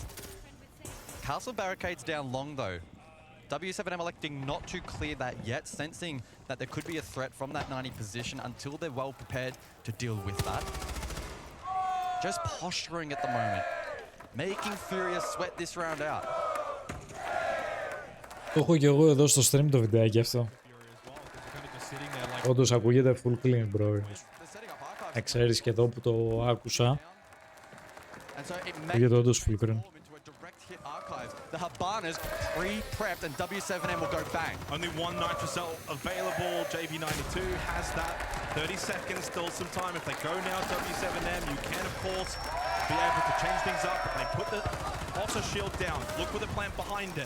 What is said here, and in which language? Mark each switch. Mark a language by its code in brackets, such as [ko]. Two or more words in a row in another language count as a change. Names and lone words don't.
[en] Castle barricades down long though. W7M electing not to clear that yet, sensing that there could be a threat from that 90 position until they're well prepared to deal with that. Just posturing at the moment, making Furia sweat this round out. [el] Το έχω και εγώ εδώ στο stream το βιντεάκι αυτό. Όντως ακούγεται [en] full clean, [el] bro. Ξέρεις και εδώ που το άκουσα. Ακούγεται όντως [en] full clean. The Habanas pre-prepped and W7M will go bang. Only one Nitro Cell available. JV92 has that. 30 seconds, still some time. If they go now, W7M, you can of course be able to change things up. They put the also shield down. Look with the plant behind it.